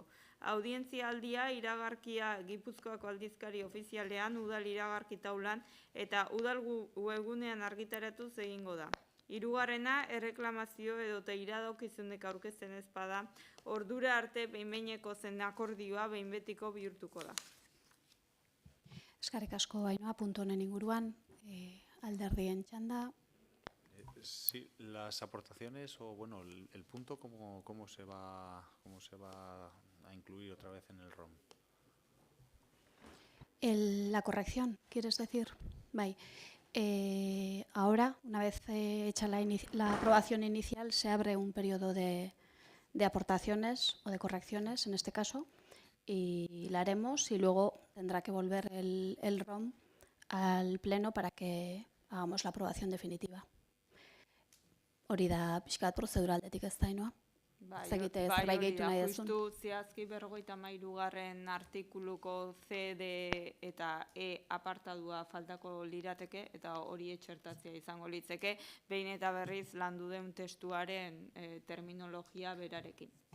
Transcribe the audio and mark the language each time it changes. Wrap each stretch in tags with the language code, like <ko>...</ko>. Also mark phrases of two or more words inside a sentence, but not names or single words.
<eu>Audientzia aldia iragarkia Gipuzkoako aldizkari ofizialean, udal iragarki taulan eta udal webgunean argitaratuz egingo da. Hirugarrena, erreklamazio edota iradokizunek aurkezten ez bada, ordura arte behin-behineko zen akordioa behin betiko bihurtuko da. Eskerrik asko Ainhoa, puntu honen inguruan, alderdien txanda.</eu> <es>Sí, las aportaciones o bueno, el punto cómo se va a incluir otra vez en el ROM. La corrección, ¿quieres decir? Bai. Ahora, una vez hecha la aprobación inicial, se abre un periodo de aportaciones o de correcciones, en este caso, y la haremos y luego tendrá que volver el ROM al Pleno para que hagamos la aprobación definitiva.</es> <eu>Hori da pixkat prozeduraldetik ez da, Ainhoa? Zerbait gehitu nahi duzun. Justu zehazki 53. artikuluko C, D eta E apartadua faltako lirateke eta hori etxertatzea izango litzeke, behin eta berriz landu den testuaren terminologia berarekin.</eu>